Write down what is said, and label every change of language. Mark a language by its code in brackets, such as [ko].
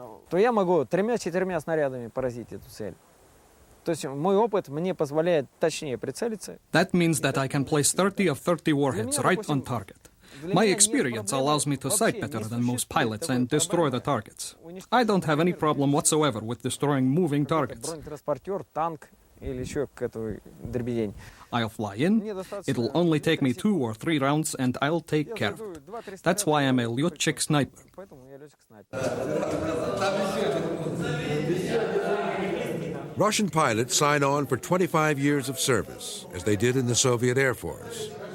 [ru] То я могу 3-4 снарядами поразить эту цель. То есть мой опыт мне позволяет точнее прицелиться. [en] That means that I can place 30 of 30 warheads right on target. My experience allows me to sight better than most pilots and destroy the targets. I don't have any problem whatsoever with destroying moving targets. [ru] Бронетранспортер, танк или еще какой-то дребедень. [en] I'll fly in, it'll only take me 2 or 3 rounds and I'll take care of it. That's why I'm a Lyotchik sniper. [ru] Поэтому я летчик-снайпер. [en] Russian pilots sign on for 25 years of service, as they did in the Soviet Air Force.